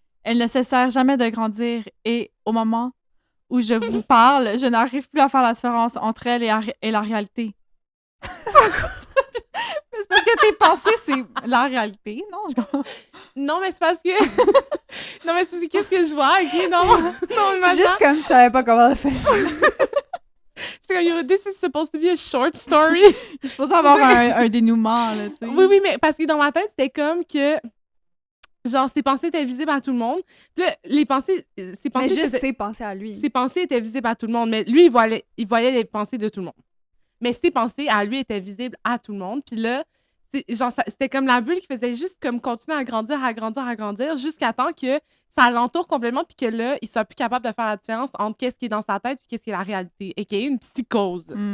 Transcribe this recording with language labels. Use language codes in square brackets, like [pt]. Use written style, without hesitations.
[fr] Elles ne cessèrent jamais de grandir et, au moment où je vous parle, je n'arrive plus à faire la différence entre elles et la réalité. Mais c'est parce que que tes pensées, c'est la réalité, non? Non, mais c'est parce que... non, mais c'est qu'est-ce que je vois, OK? Non, non, imagine. Juste comme tu savais pas comment le faire. J'étais comme, [en] yo, this is supposed to be a short story. [fr] Il est supposé avoir un dénouement, là, tu sais. Oui, mais parce que dans ma tête, c'était comme que... Genre, ses pensées étaient visibles à tout le monde. Puis là, les pensées... Ses pensées Mais juste ses pensées à lui. Ses pensées étaient visibles à tout le monde, mais lui, il voyait les pensées de tout le monde. Mais ses pensées à lui étaient visibles à tout le monde. Puis là, genre, c'était comme la bulle qui faisait juste comme continuer à grandir, jusqu'à temps que ça l'entoure complètement, puis que là, il soit plus capable de faire la différence entre qu'est-ce qui est dans sa tête puis qu'est-ce qui est la réalité. Et qu'il y ait une psychose.